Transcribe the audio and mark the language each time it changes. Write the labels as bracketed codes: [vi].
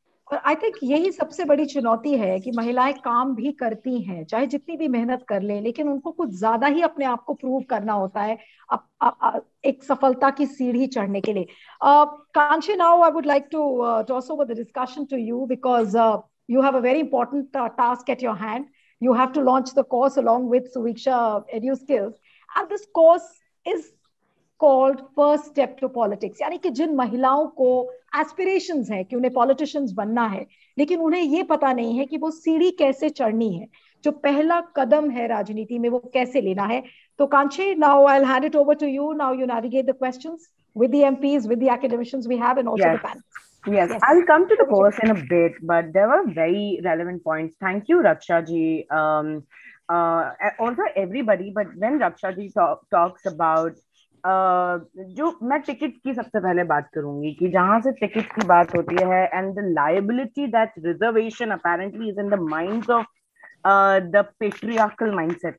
[hi] और I think यही सबसे बड़ी चुनौती है कि महिलाएं काम भी करती हैं, चाहे जितनी भी मेहनत कर लें, लेकिन उनको कुछ ज्यादा ही अपने आप को प्रूव करना होता है एक सफलता की सीढ़ी चढ़ने के लिए। [en] Kanchi, now I would like to toss over the discussion to you, because you have a very important task at your hand. You have to launch the course along with Suviksha EduSkills, and this course is called First Step to Politics. [hi] यानी कि जिन महिलाओं को aspirations है कि उन्हें politicians बनना है, लेकिन उन्हें ये पता नहीं है कि वो सीढ़ी कैसे चढ़नी है, जो पहला कदम है राजनीति में वो कैसे लेना है। [en] तो Kanchi, now I'll hand it over to you. Now you navigate the questions with the MPs, with the academicians we have, and also the panel. Yes, I'll come to the course in a bit, but there were very relevant points. Thank you, Raksha ji. Also everybody, but when Raksha ji talks about [hi] जो मैं ticket की सबसे पहले बात करूंगी कि जहां से टिकट की बात होती है [en] And the liability that reservation apparently is in the minds of the patriarchal mindset.